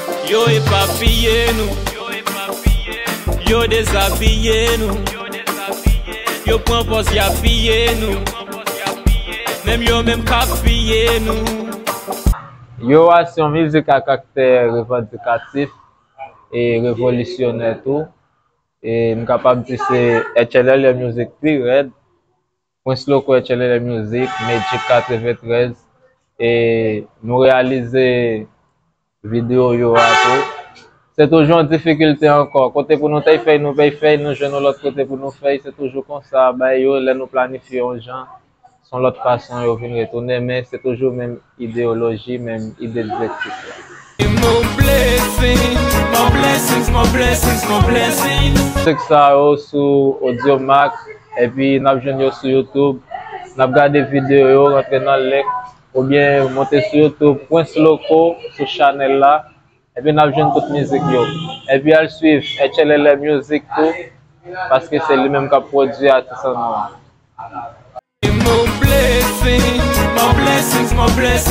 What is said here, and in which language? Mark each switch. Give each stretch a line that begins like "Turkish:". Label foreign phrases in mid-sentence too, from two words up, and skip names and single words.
Haitian Creole: Yo epapiye nou, yo dezapiye nou, yo pran fòs yapiye nou, menm yo menm ka piye nou. Yo a se yon mizik a kaktè revandikatif, e revolisyonè tou. E m kapab di se H L L Music Period, Prince Loco H L L Music, Magic katreventrèz, e nou reyalize videyo yo a tou. Se toujou an difikilte ankò. Kote pou nou te fè, nou pe fè, nou jwenn nou lòt kote pou nou fè, se toujou konsa. Bay yo, lè nou planifye yon jan. Son lòt fason yo vin retounen, men se toujou menm ideyoloji, menm ide direktif la.
English: More blessings, more blessings, more blessings, more blessings.
Haitian Creole: Sèk sa yo sou Audiomack, epi n ap jwenn yo sou YouTube, n ap gade videyo yo, rantre nan lenk, oubyen monte sou YouTube, Prince Loco, sou chanèl la, epi n ap jwenn tout mizik yo. Epi al swiv H L L Music tou, paske se li menm k ap pwodui atis an nou.
English: More blessings, more blessings, more blessings.